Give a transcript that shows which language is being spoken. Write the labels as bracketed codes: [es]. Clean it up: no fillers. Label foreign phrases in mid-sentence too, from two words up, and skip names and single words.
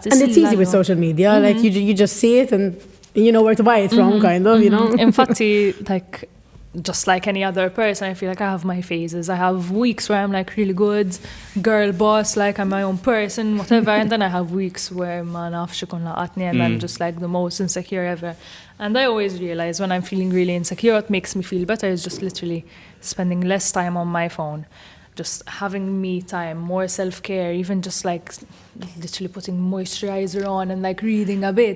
[en] And it's easy with social media. Like you just see it and you know where to buy it from, kind of, Infatti, like, just like any other person, I feel like I have my phases. I have weeks where I'm like really good, girl boss, like I'm my own person, whatever. And then I have weeks where [mt] ma nafx ikun laqatni [en] and I'm just like the most insecure ever. And I always realize when I'm feeling really insecure, what makes me feel better is just literally spending less time on my phone. Just having me time, more self-care, even just like literally putting moisturizer on and like reading a bit.